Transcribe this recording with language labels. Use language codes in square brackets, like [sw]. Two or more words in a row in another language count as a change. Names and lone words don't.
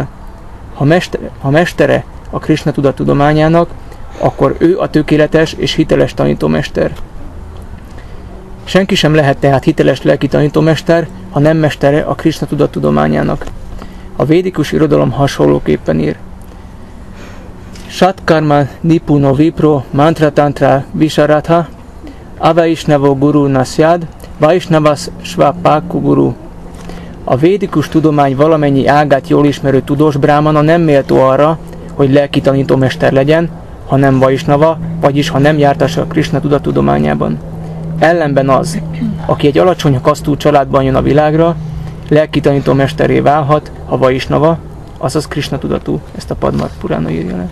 [hu] Ha mestere a Krishna tudat tudományának, akkor ő a tökéletes és hiteles tanítómester. Senki sem lehet tehát hiteles lelki tanítómester, ha nem mestere a Krishna tudat tudományának. A védikus irodalom hasonlóképpen ír. [sa] षट्कर्म निपुणो विप्रो मन्त्र तन्त्र विशारद अवैष्णवो गुरु न स्याद् वैष्णवः श्वपचो गुरु. [hu] A védikus tudomány valamennyi ágát jól ismerő tudós brámana nem méltó arra, hogy lelki tanítómester legyen, ha nem vaisnava, vagyis ha nem jártassa a Krishna tudat tudományában. Ellenben az, aki egy alacsony kasztú családban jön a világra, lelki tanítómesteré válhat, ha vaisnava, azaz Krishna tudatú, ezt a Padma Purana írja le.